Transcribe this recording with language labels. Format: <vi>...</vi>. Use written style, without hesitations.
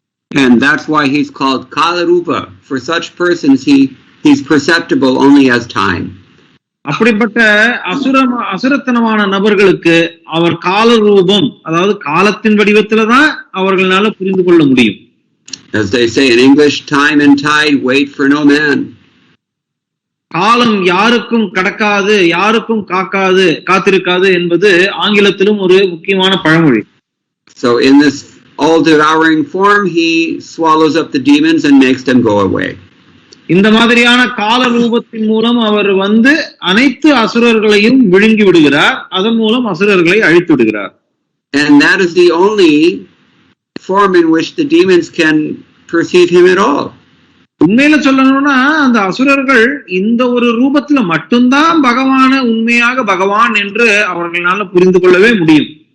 <en>And that's why he's called Kalarupa. For such persons he's perceptible only as time.</en> <ta>அப்படிப்பட்ட அசுரத்தனமான நபர்களுக்கு அவர் கால ரூபம், அதாவது காலத்தின் வடிவத்துல தான் அவர்களால புரிந்து கொள்ள முடியும்.</ta> <en>As they say in English, time and tide wait for no man.</en> <ta>காலம் யாருக்கும் கடக்காது, யாருக்கும் காத்திருக்காது என்பது ஆங்கிலத்திலும் ஒரு முக்கியமான பழமொழி.</ta> <en>So in this all devouring form he swallows up the demons and makes them go away.</en> <ta>இந்த மாதிரியான கால ரூபத்தின் மூலம் அவர் வந்து அனைத்து அசுரர்களையும் விழுங்கி விடுகிறார், அதன் மூலம் அசுரர்களை அழித்து விடுகிறார்.</ta> <en>And that is the only form in which the demons can perceive him at all.</en> <ta>உண்மையில சொல்லணும்னா அந்த அசுரர்கள் இந்த ஒரு ரூபத்துல மட்டும்தான் பகவான உண்மையாக பகவான் என்று அவர்களால புரிந்து கொள்ளவே முடியும்.</ta>